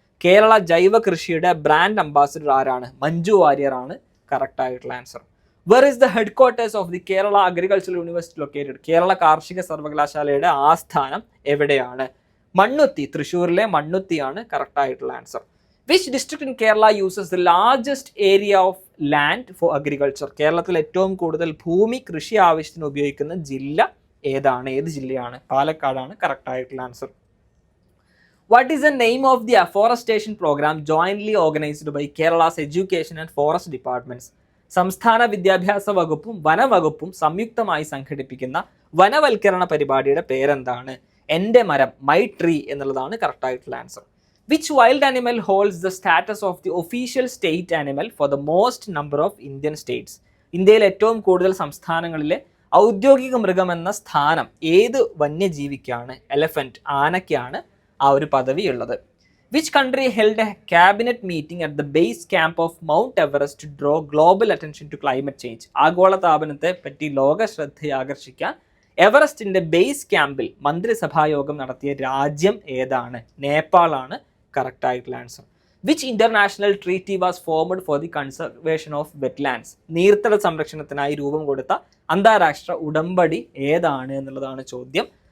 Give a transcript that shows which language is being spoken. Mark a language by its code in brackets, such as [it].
[ml] കേരള ജൈവ കൃഷിയുടെ brand ambassador ആരാണ്? മഞ്ജു വാര്യർ ആണ് കറക്റ്റ് ആയിട്ടുള്ള answer. [en] Where is the headquarters of the Kerala agricultural university located? [ml] Kerala കാർഷിക സർവകലാശാലയുടെ ആസ്ഥാനം എവിടെയാണ്? മണ്ണുത്തി, തൃശ്ശൂരിലെ മണ്ണുത്തിയാണ് കറക്റ്റ് ആയിട്ടുള്ള answer. [en] Which district in Kerala uses the largest area of land for agriculture? [ml] കേരളത്തിൽ ഏറ്റവും കൂടുതൽ ഭൂമി കൃഷി ആവശ്യത്തിന് ഉപയോഗിക്കുന്ന ജില്ല ഏതാണ്? ഏത് ജില്ലയാണ്? പാലക്കാടാണ് കറക്റ്റ് ആയിട്ടുള്ള answer. [en] What is the name of the afforestation program jointly organized by Kerala's Education and Forest Departments? [ml] സംസ്ഥാന വിദ്യാഭ്യാസ വകുപ്പും വനവകുപ്പും സംയുക്തമായി സംഘടിപ്പിക്കുന്ന വനവൽക്കരണ പരിപാടിയുടെ പേരെന്താണ്? എൻ്റെ മരം, മൈ ട്രീ എന്നുള്ളതാണ് കറക്റ്റ് ആയിട്ടുള്ള answer. [en] Which wild animal holds the status of the official state animal for the most number of Indian states? [ml] ഇന്ത്യയിൽ ഏറ്റവും കൂടുതൽ സംസ്ഥാനങ്ങളിലെ ഔദ്യോഗിക മൃഗമെന്ന സ്ഥാനം ഏത് വന്യജീവിക്കാണ്? എലഫന്റ്, ആനയ്ക്കാണ് ആ ഒരു പദവി ഉള്ളത്. [en] Which country held a cabinet meeting at the base camp of Mount Everest to draw global attention to climate change? [ml] ആഗോളതാപനത്തെ പറ്റി ലോക ശ്രദ്ധയെ ആകർഷിക്കാൻ എവറസ്റ്റിന്റെ ബേസ് ക്യാമ്പിൽ മന്ത്രിസഭായോഗം നടത്തിയ രാജ്യം ഏതാണ്? നേപ്പാളാണ് കറക്റ്റ് ആയിട്ടുള്ള answer. [en] Which international treaty was formed for the conservation of wetlands? [ml] നീർത്തട സംരക്ഷണത്തിനായി രൂപം കൊടുത്ത അന്താരാഷ്ട്ര ഉടമ്പടി ഏതാണ് എന്നുള്ളതാണ് ചോദ്യം.